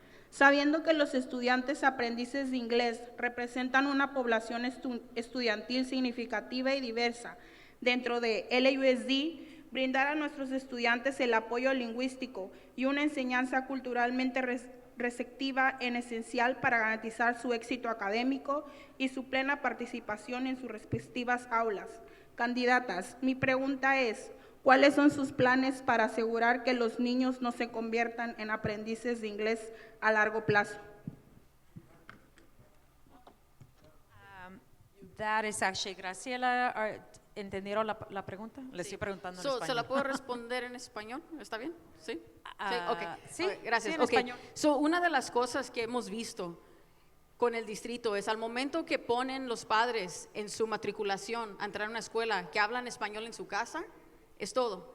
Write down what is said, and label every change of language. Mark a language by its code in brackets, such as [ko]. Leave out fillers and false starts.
[es] Sabiendo que los estudiantes aprendices de inglés representan una población estudiantil significativa y diversa dentro de LAUSD, brindar a nuestros estudiantes el apoyo lingüístico y una enseñanza culturalmente receptiva es esencial para garantizar su éxito académico y su plena participación en sus respectivas aulas. Candidatas, mi pregunta es, ¿cuáles son sus planes para asegurar que los niños no se conviertan en aprendices de inglés a largo plazo? [en] That is actually Graciela. [es] ¿Entendieron la pregunta? Le estoy preguntando en español. ¿Se la puedo responder en español? ¿Está bien? ¿Sí? Sí, ok. Sí, Ok, gracias. sí, en Ok. español. So, una de las cosas que hemos visto con el distrito es al momento que ponen los padres en su matriculación a entrar a una escuela que hablan español en su casa, es todo.